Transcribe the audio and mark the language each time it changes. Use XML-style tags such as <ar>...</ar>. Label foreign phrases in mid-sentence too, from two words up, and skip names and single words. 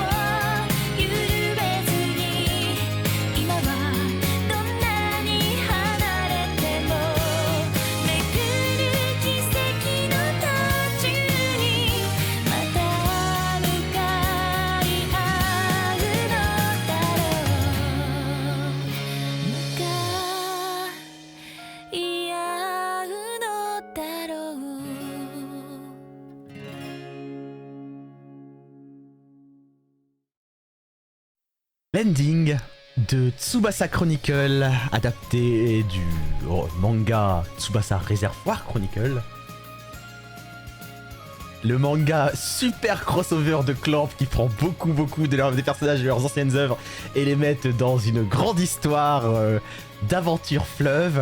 <ja>緩めずに今はどんなに離れてもめくる奇跡の途中にまた向かい合うのだろう向かい合うのだろう</ja> <fr>L'ending de Tsubasa Chronicle, adapté du manga Tsubasa Reservoir Chronicle. Le manga super crossover de Clamp qui prend beaucoup des personnages de leurs anciennes œuvres et les met dans une grande histoire d'aventure fleuve.</fr>